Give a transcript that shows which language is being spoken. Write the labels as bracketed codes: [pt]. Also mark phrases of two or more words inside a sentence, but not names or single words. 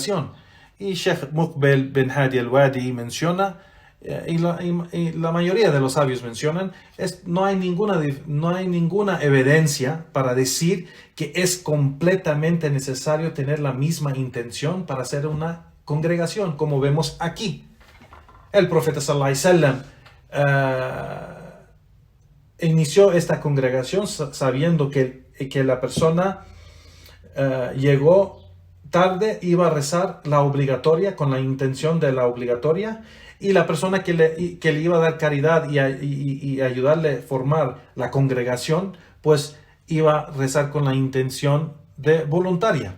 [es] Y Sheikh Muqbil bin Hadi al-Wadi menciona y la mayoría de los sabios mencionan, no hay ninguna evidencia para decir que es completamente necesario tener la misma intención para hacer una congregación, como vemos aquí. El profeta [ar] صلى الله عليه وسلم [es] inició esta congregación sabiendo que la persona llegó tarde, iba a rezar la obligatoria con la intención de la obligatoria, y la persona que le iba a dar caridad y ayudarle a formar la congregación, pues iba a rezar con la intención de voluntaria.